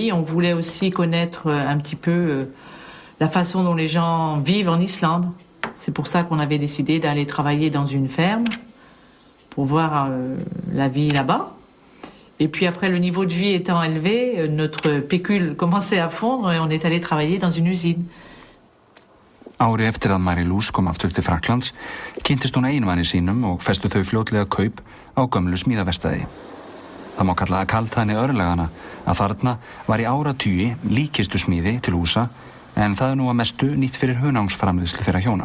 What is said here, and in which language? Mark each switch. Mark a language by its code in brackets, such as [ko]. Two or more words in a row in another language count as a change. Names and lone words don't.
[fr] On voulait aussi connaître un petit peu la façon dont les gens vivent en Islande. C'est pour ça qu'on avait décidé d'aller travailler dans une ferme pour voir la vie là-bas. Et puis après, le niveau de vie étant élevé, notre pécule commençait à fondre et on est allé travailler dans une usine. [is] Ári eftir að Marie-Louise kom aftur til Frakklands, kynntist hún eiginmanni sínum og festu þau fljótlega kaup á gömlu smíðavestæði. Það má kalla að kaldhæðni örlagana að þarna var í áratugi líkistu smíði til húsa, en það nú að mestu nýtt fyrir hunangsframleiðslu þeirra hjóna.